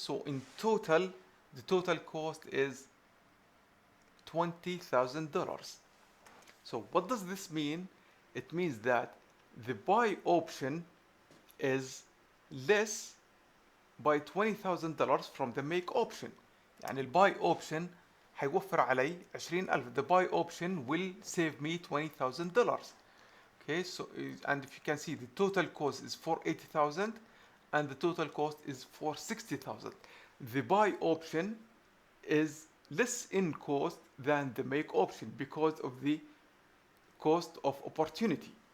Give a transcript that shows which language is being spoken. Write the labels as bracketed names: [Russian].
[English] So in total, the total cost is $20,000. So what does this mean? It means that the buy option is less by $20,000 from the make option. [Arabic] يعني الباي option هيوفر علي 20,000. [English] The buy option will save me $20,000. Okay, so and if you can see, the total cost is for 80,000 and the total cost is for 60,000. The buy option is less in cost than the make option because of the cost of opportunity.